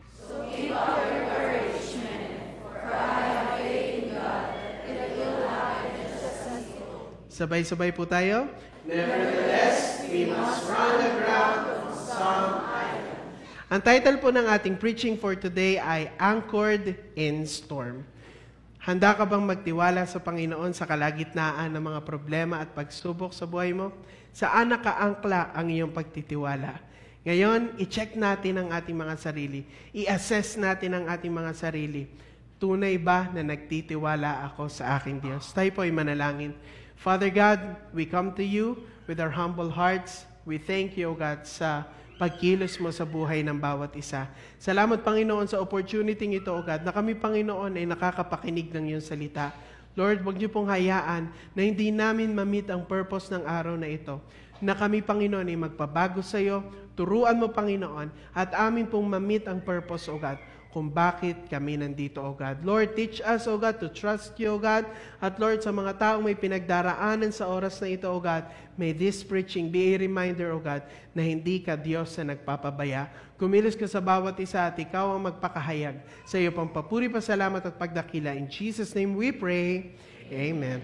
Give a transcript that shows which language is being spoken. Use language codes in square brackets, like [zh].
[en] So keep up your courage, men, for I have faith in God that it will happen successful. [tl] Sabay-sabay po tayo. [en] Nevertheless, we must run aground on some island. [tl] Ang title po ng ating preaching for today ay Anchored in Storm. Handa ka bang magtiwala sa Panginoon sa kalagitnaan ng mga problema at pagsubok sa buhay mo? Saan nakaangkla ang iyong pagtitiwala? Ngayon, i-check natin ang ating mga sarili. I-assess natin ang ating mga sarili. Tunay ba na nagtitiwala ako sa aking Diyos? Tayo po ay manalangin. [en] Father God, we come to you with our humble hearts. We thank you, O God, [tl] sa pagkilos mo sa buhay ng bawat isa. Salamat, Panginoon, sa opportunity ito, O God, na kami, Panginoon, ay nakakapakinig ng iyong salita. Lord, huwag niyo pong hayaan na hindi namin ma-meet ang purpose ng araw na ito. Na kami, Panginoon, ay magpabago sa iyo. Turuan mo, Panginoon, at amin pong ma-meet ang purpose, O God. kung bakit kami nandito, O God. [en] Lord, teach us, O God, to trust You, O God. [tl] At Lord, sa mga taong may pinagdaraanan sa oras na ito, O God, [en] may this preaching be a reminder, O God, [tl] na hindi ka Diyos na nagpapabaya. Kumilos ka sa bawat isa at ikaw ang magpakahayag. Sa iyo pang papuri, pasalamat at pagdakila. [en] In Jesus' name we pray. Amen.